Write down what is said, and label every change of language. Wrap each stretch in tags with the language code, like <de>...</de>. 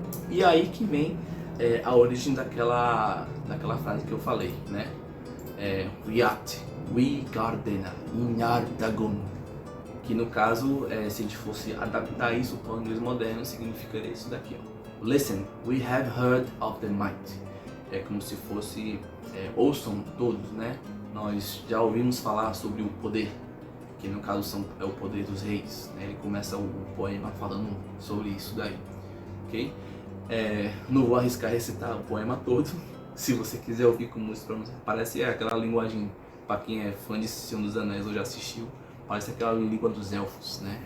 <pt>E aí que vem a origem daquela frase que eu falei, né? Riat, we gardena, inardagun. Que no caso, se a gente fosse adaptar isso para o inglês moderno, significaria isso daqui, ó.</pt> <en>Listen, we have heard of the might.</en> <pt>É como se fosse, ouçam todos, né? Nós já ouvimos falar sobre o poder, que no caso é o poder dos reis, né? Ele começa o poema falando sobre isso daí, ok? Não vou arriscar recitar o poema todo. Se você quiser ouvir como isso parece aquela linguagem, para quem é fã de Senhor dos Anéis ou já assistiu, parece aquela língua dos elfos, né?</pt>